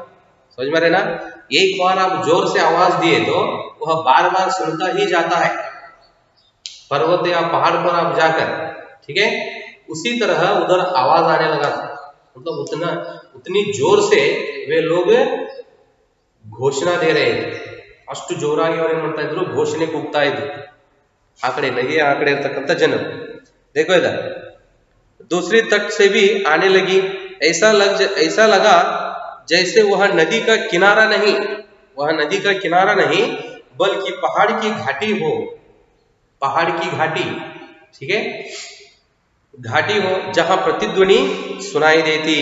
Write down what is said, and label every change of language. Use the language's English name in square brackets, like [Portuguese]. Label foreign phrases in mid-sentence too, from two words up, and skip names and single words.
[Hindi] समझ में रहे ना, एक बार आप जोर से आवाज दिए तो वह बार बार सुनता ही जाता है, पर्वत या पहाड़ पर आप जाकर। ठीक है, उसी तरह उधर आवाज आने लगा था, मतलब उतनी जोर से वे लोग घोषणा दे रहे थे। [Kannada] ಅಷ್ಟು ಜೋರಾಗಿ ಅವರು ಏನ್ ಮಾಡ್ತಾ ಇದ್ರು, ಘೋಷಣೆ ಕೂಗ್ತಾ ಇದ್ರು ಆ ಕಡೆ ನದಿಯ ಆ ಕಡೆ ಇರತಕ್ಕಂತ ಜನರು। [Hindi] देखो इधर दूसरी तट से भी आने लगी। ऐसा लगा जैसे वह नदी का किनारा नहीं, बल्कि पहाड़ की घाटी हो, पहाड़ की घाटी, ठीक है, घाटी हो जहां प्रतिध्वनि सुनाई देती।